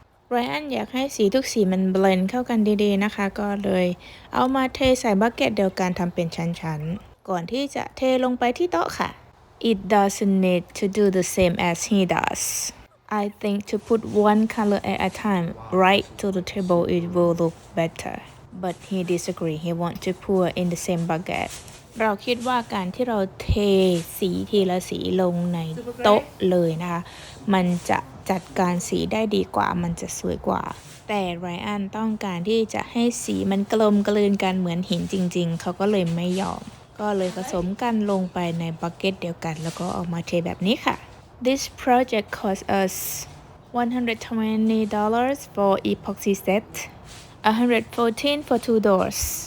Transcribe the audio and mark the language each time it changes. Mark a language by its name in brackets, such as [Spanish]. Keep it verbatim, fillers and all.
[Thai] Ryan อยากให้สีทุกสีมันเบลนด์เข้ากันดีๆนะคะ ก็เลยเอามาเทใส่บักเก็ตเดียวกันทำเป็นชั้นๆ ก่อนที่จะเทลงไปที่โต๊ะค่ะ [English] It doesn't need to do the same as he does. I think to put one color at a time right to the table it will look better. But he disagree. He want to pour in the same bucket. [Thai] เราคิดว่าการที่เราเทสีทีละสีลงในโต๊ะเลยนะคะ มันจะ จัดการสีได้ดีกว่ามันจะสวยกว่าแต่ไรอันต้องการที่จะให้สีมันกลมกลืนกันเหมือนหินจริงๆเขาก็เลยไม่ยอมก็เลยผสมกันลงไปในบักเก็ตเดียวกันแล้วก็ออกมาเทแบบนี้ค่ะ [English] This project cost us one hundred twenty dollars for epoxy set one hundred fourteen dollars for two doors